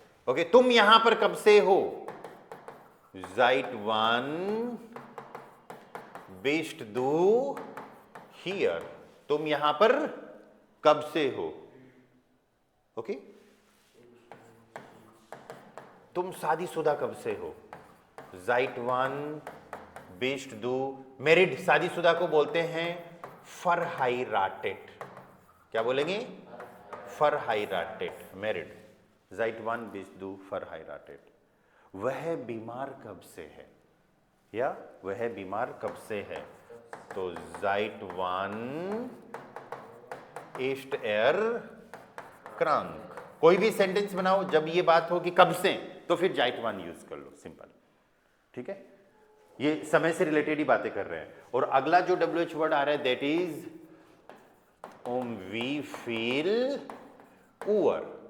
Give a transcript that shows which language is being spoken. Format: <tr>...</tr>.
<hi>Okay, तुम यहां पर कब से हो?</hi> <de>Seit wann bist du hier?</de> <hi>तुम यहां पर कब से हो? ओके, तुम शादीशुदा कब से हो?</hi> <de>Seit wann bist du married?</de> <hi>शादीशुदा को बोलते हैं verheiratet. क्या बोलेंगे? verheiratet, married.</hi> <de>Seit wann bist du verheiratet?</de> <hi>वह बीमार कब से है? या वह बीमार कब से है?</hi> <de>तो seit wann ist er krank?</de> <hi>कोई भी सेंटेंस बनाओ जब ये बात हो कि कब से, तो फिर seit wann यूज कर लो, सिंपल। ठीक है, ये समय से रिलेटेड ही बातें कर रहे हैं। और अगला जो WH वर्ड आ रहा है that is wie viel Uhr।</hi>